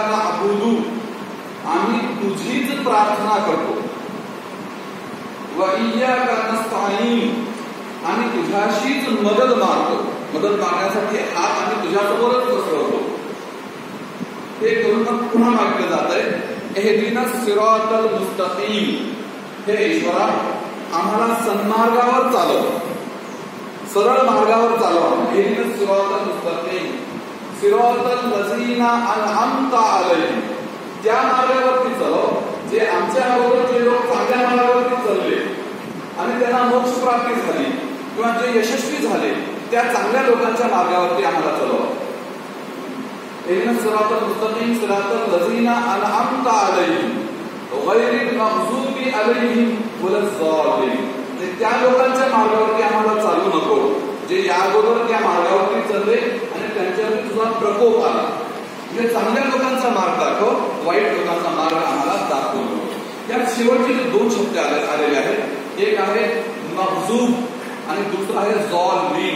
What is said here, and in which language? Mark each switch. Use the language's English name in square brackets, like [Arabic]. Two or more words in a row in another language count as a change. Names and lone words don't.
[Arabic] إياك نعبد, [Marathi] आम्ही तुझीच प्रार्थना करतो. [Arabic] وإياك نستعين, [Marathi] आणि तुझ्याशीच मदत मागतो. मदत मागण्यासाठी हात आम्ही तुझ्यासमोरच पसरवतो. ते करून मग पुन्हा मागितलं जात आहे, [Arabic] اهدنا الصراط المستقيم, [Marathi] हे ईश्वरा आम्हाला सन्मार्गावर चालव, सरळ मार्गावर चालवा. [Arabic] اهدنا الصراط المستقيم صراط الذين أنعمت عليهم, [Marathi] त्या मार्गावरती चालव जे आमच्या अगोदर जे लोक चांगल्या मार्गावरती चालले आणि त्यांना मोक्ष प्राप्ती झाली किंवा जे यशस्वी झाले त्या चांगल्या लोकांच्या मार्गावरती आम्हाला चालवा. [Arabic] اهدنا الصراط المستقيم صراط الذين أنعمت عليهم غير المغضوب عليهم والظالمين, [Marathi] त्या लोकांच्या मार्गावरती आम्हाला चालू नको जे या अगोदर त्या मार्गावरती चालले आणि त्यांच्यावरती तुझा प्रकोप आला. म्हणजे चांगल्या लोकांचा मार्ग दाखव, वाईट लोकांचा मार्ग आम्हाला दाखवू नको. यात शेवटचे जे दोन शब्द आलेले आहेत, एक आहे मगजूब आणि दुसरा आहे ज़ालिम.